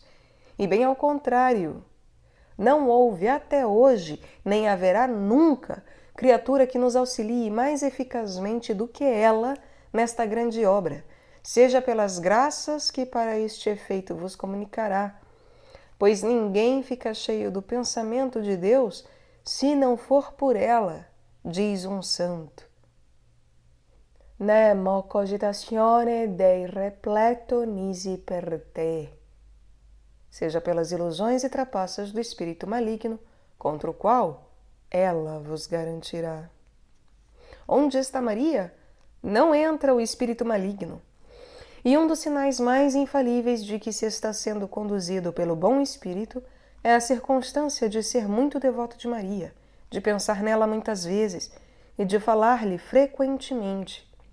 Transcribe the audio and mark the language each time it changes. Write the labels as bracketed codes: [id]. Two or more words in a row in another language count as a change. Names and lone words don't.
[pt] E bem ao contrário, não houve até hoje, nem haverá nunca, criatura que nos auxilie mais eficazmente do que ela nesta grande obra, seja pelas graças que para este efeito vos comunicará, pois ninguém fica cheio do pensamento de Deus se não for por ela, diz um santo. [la] Nemo cogitatione Dei repleto nisi per te. [pt] Seja pelas ilusões e trapaças do espírito maligno, contra o qual ela vos garantirá. Onde está Maria? Não entra o espírito maligno. E um dos sinais mais infalíveis de que se está sendo conduzido pelo bom espírito é a circunstância de ser muito devoto de Maria, de pensar nela muitas vezes e de falar-lhe frequentemente.